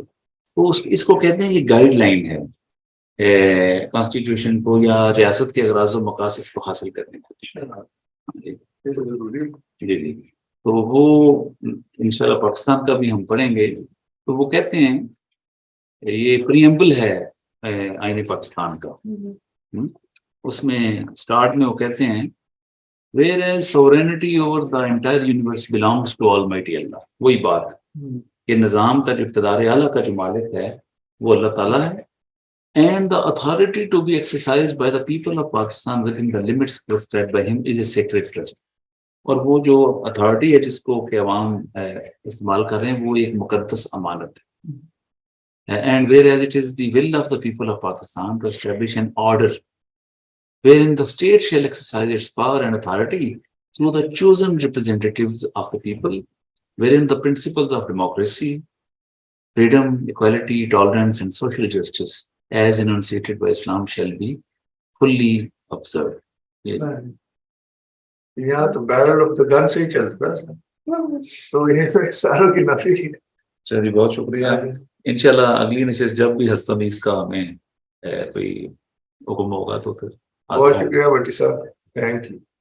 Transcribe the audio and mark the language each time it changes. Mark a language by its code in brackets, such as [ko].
[ur] تو اس کو کہتے ہیں یہ گائیڈ لائن ہے کانسٹیٹیوشن کو یا ریاست کے اغراض و مقاصد کو حاصل کرنے کے. جی جی تو وہ انشاءاللہ پاکستان کا بھی ہم پڑھیں گے. تو وہ کہتے ہیں یہ پریمبل ہے آئین پاکستان کا. اس میں سٹارٹ میں وہ کہتے ہیں [en] whereas sovereignty over the entire universe belongs to Almighty Allah. [ur] وہی بات کہ نظام کا جو اقتدار اعلیٰ کا جو مالک ہے وہ اللہ تعالیٰ ہے. [en] And the authority to be exercised by the people of Pakistan within the limits prescribed by him is a sacred trust. [ur] اور وہ جو اتھارٹی ہے جس کو کہ عوام استعمال کر رہے ہیں وہ ایک مقدس امانت ہے. [en] And whereas it is the will of the people of Pakistan to establish an order wherein the state shall exercise its power and authority through the chosen representatives of the people, wherein the principles of democracy, freedom, equality, tolerance, and social justice, as enunciated by Islam, shall be fully observed. [ur] یہاں تو barrel of the گن سے ہی چلتا ہے تو یہ ساروں کی نفی. اچھا جی بہت شکریہ. انشاءاللہ اگلی نشست جب بھی ہستمیز کا ہمیں کوئی حکم ہوگا تو پھر بہت شکریہ بٹی صاحب. Thank you.